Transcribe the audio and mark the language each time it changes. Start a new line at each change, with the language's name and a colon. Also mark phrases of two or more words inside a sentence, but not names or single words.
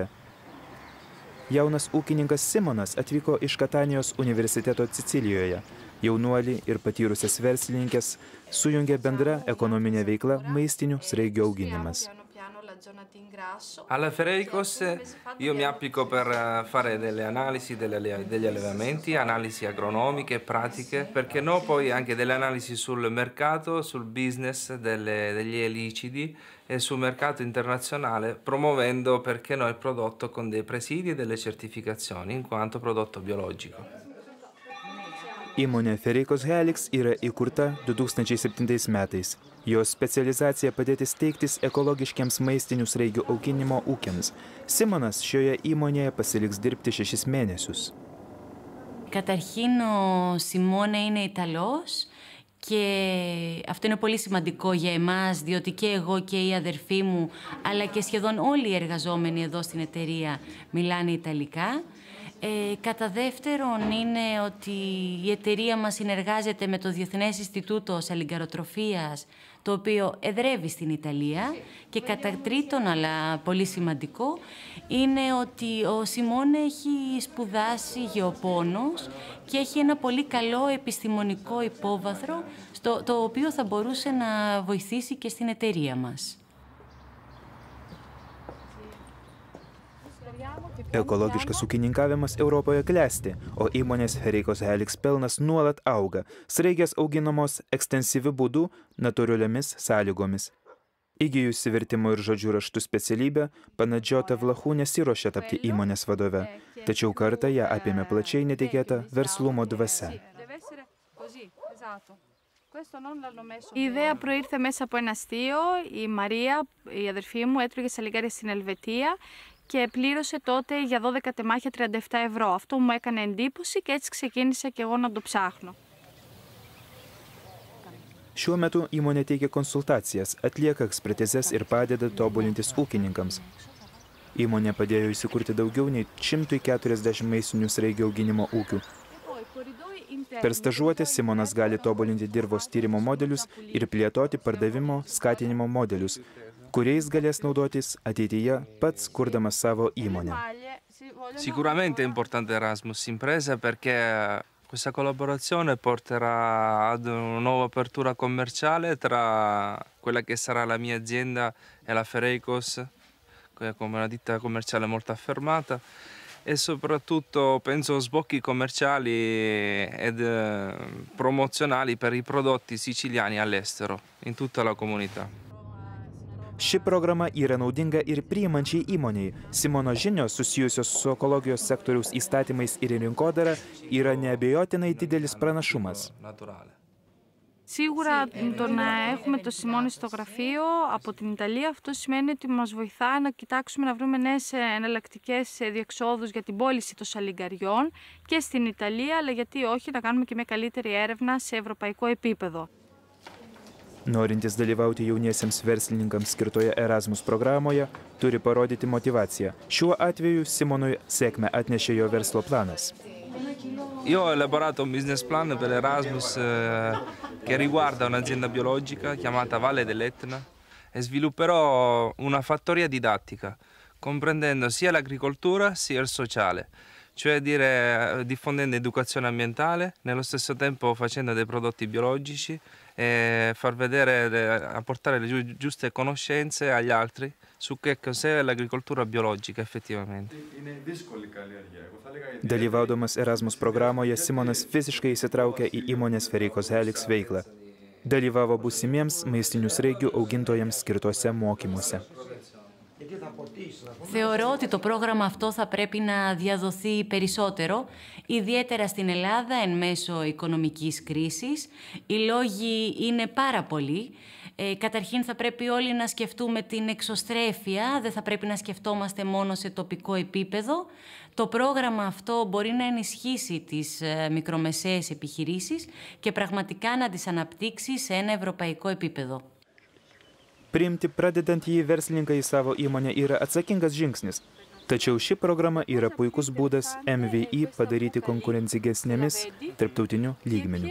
Lithuanian: Jaunas ūkininkas Simonas atvyko iš Katanijos universiteto Sicilijoje. Jaunuolį ir patyrusias verslininkės sujungė bendra ekonominė veikla maistinių sraigių auginimas.
Italian: Alla Fereikos io mi applico per fare delle analisi degli allevamenti, analisi agronomiche e pratiche, perché no poi anche delle analisi sul mercato, sul business degli elicidi e sul mercato internazionale, promuovendo perché no il prodotto con dei presidi e delle certificazioni in quanto prodotto biologico.
Lithuanian: Įmonė Fereikos Helix yra įkurta 2007 metais. Jos specializacija padėti steigtis ekologiškiams maistinių sraigių auginimo ūkiams. Simonas šioje įmonėje pasiliks dirbti 6 mėnesius.
Greek: Καταρχήν ο Σιμώνε είναι Ιταλός και αυτό είναι πολύ σημαντικό για εμάς, διότι και εγώ και η αδερφή μου, αλλά και σχεδόν όλοι οι εργαζόμενοι εδώ στην εταιρεία μιλάνε Ιταλικά. Κατά δεύτερον είναι ότι η εταιρεία μας συνεργάζεται με το Διεθνές Ινστιτούτο Σαλιγκαροτροφίας, το οποίο εδρεύει στην Ιταλία. Και κατά τρίτον, αλλά πολύ σημαντικό, είναι ότι ο Σιμών έχει σπουδάσει γεωπόνος και έχει ένα πολύ καλό επιστημονικό υπόβαθρο, το οποίο θα μπορούσε να βοηθήσει και στην εταιρεία μας.
Lithuanian: Ekologiškas ūkininkavimas Europoje klesti, o įmonės Fereikos Helix pelnas nuolat auga, sraigės auginamos ekstensyviu būdu, natūraliomis sąlygomis. Įgijusi vertimo ir žodžių raštų specialybę, Panadžiota Vlachų nesiruošė tapti įmonės vadove, tačiau kartą ją apėmė plačiai netikėta verslumo dvasia.
Greek: Η ιδέα προήρθε μέσα από ένα αστείο. Η Μαρία, η αδερφή μου, έτρωγε σαλιγκάρια στην Ελβετία και πλήρωσε τότε για 12 τεμάχια 37 ευρώ. Αυτό μου έκανε εντύπωση και έτσι ξεκίνησα και εγώ να το ψάχνω.
Lithuanian: Šiuo metu įmonė teikia konsultacijas, atlieka ekspertizes ir padeda tobulintis ūkininkams. Įmonė padėjo įsikurti daugiau nei 140 maistinių sraigių auginimo ūkių. Per stažuotę Simonas gali tobulinti dirvos tyrimo modelius ir plėtoti pardavimo skatinimo modelius, kuriais galės naudotis ateityje pats kurdamas savo įmonę.
Italian: Sicuramente è importante Erasmus Impresa perché questa collaborazione porterà ad una nuova apertura commerciale tra quella che sarà la mia azienda e la Fereikos, come una ditta commerciale molto affermata, e soprattutto penso sbocchi commerciali ed promozionali per i prodotti siciliani all'estero, in tutta la comunità.
Lithuanian: Ši programa yra naudinga ir priimančiai įmoniai. Simono žinios susijusios su ekologijos sektoriaus įstatymais ir rinkodara yra neabejotinai didelis pranašumas.
Greek: Σίγουρα το να έχουμε το Σιμώνη στο γραφείο από την Ιταλία, αυτό σημαίνει ότι μας βοηθά να κοιτάξουμε να βρούμε νέες εναλλακτικές διεξόδους για την πώληση των σαλιγκαριών και στην Ιταλία, αλλά γιατί όχι να κάνουμε και μια καλύτερη έρευνα σε ευρωπαϊκό επίπεδο.
Lithuanian: Norintis dalyvauti jauniesiems verslininkams skirtoje Erasmus programoje, turi parodyti motivaciją. Šiuo atveju Simonui sėkmę atnešė jo verslo planas.
Italian: Io ho elaborato un
English: business plan
Italian: per Erasmus che riguarda un'azienda biologica chiamata Valle dell'Etna e svilupperò una fattoria didattica, comprendendo sia l'agricoltura sia il sociale, cioè diffondendo educazione ambientale, nello stesso tempo facendo dei prodotti biologici e far vedere, apportare le giuste conoscenze agli altri su che cos'è l'agricoltura biologica effettivamente.
Lithuanian: Dalyvaudamas Erasmus programoje Simonas visiškai įsitraukė į įmonės Fereikos Helix veiklą. Dalyvavo būsimiems maistinių sraigių augintojams skirtuose mokymuose.
Greek: Θεωρώ ότι το πρόγραμμα αυτό θα πρέπει να διαδοθεί περισσότερο, ιδιαίτερα στην Ελλάδα εν μέσω οικονομικής κρίσης. Οι λόγοι είναι πάρα πολλοί. Καταρχήν θα πρέπει όλοι να σκεφτούμε την εξωστρέφεια, δεν θα πρέπει να σκεφτόμαστε μόνο σε τοπικό επίπεδο. Το πρόγραμμα αυτό μπορεί να ενισχύσει τις μικρομεσαίες επιχειρήσεις και πραγματικά να τις αναπτύξει σε ένα ευρωπαϊκό επίπεδο.
Lithuanian: Priimti pradedantįjį verslininką į savo įmonę yra atsakingas žingsnis. Tačiau ši programa yra puikus būdas MVI padaryti konkurencingesnėmis tarptautiniu lygmeniu.